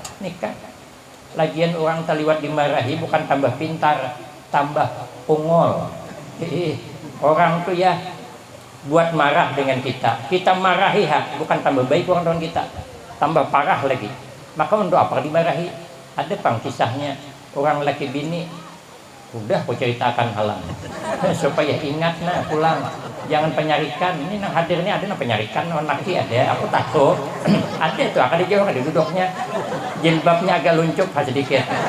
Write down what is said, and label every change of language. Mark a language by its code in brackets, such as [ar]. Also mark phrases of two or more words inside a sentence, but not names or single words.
[bjn] Lagian orang terliwat dimarahi bukan tambah pintar, tambah ungol. [id] Orang tuh ya buat marah dengan kita marahi bukan tambah baik orang dengan kita, tambah parah lagi. Maka untuk apa dimarahi? [bjn] Ada pang kisahnya orang laki bini, udah aku ceritakan halang supaya ingat pulang, jangan penyarikan. Ini nang hadir ini ada nang penyarikan, nang laki ada, aku takut. Ada tuh akan dijauh ada duduknya, jilbabnya agak luncup sedikit.